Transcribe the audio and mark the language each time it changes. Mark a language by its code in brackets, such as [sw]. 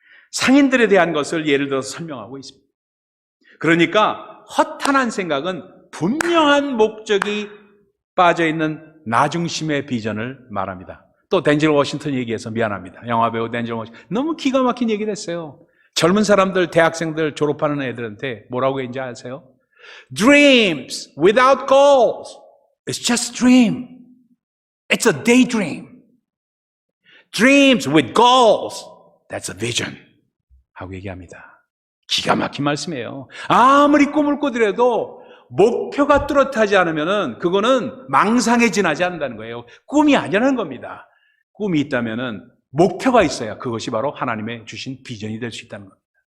[ko] 상인들에 대한 것을 예를 들어서 설명하고 있습니다. 그러니까 허탄한 생각은 분명한 목적이 빠져있는 나중심의 비전을 말합니다. 또 덴젤 워싱턴 얘기해서 미안합니다. 영화배우 덴젤 워싱턴 너무 기가 막힌 얘기를 했어요. 젊은 사람들, 대학생들 졸업하는 애들한테 뭐라고 했는지 아세요? [en] Dreams without goals is just a dream. It's a daydream. Dreams with goals, that's a vision. [ko] 하고 얘기합니다. 기가 막힌 말씀이에요. 아무리 꿈을 꾸더라도 목표가 뚜렷하지 않으면은 그거는 망상에 지나지 않는다는 거예요. 꿈이 아니라는 겁니다. 꿈이 있다면은 목표가 있어야 그것이 바로 하나님의 주신 비전이 될 수 있다는 겁니다.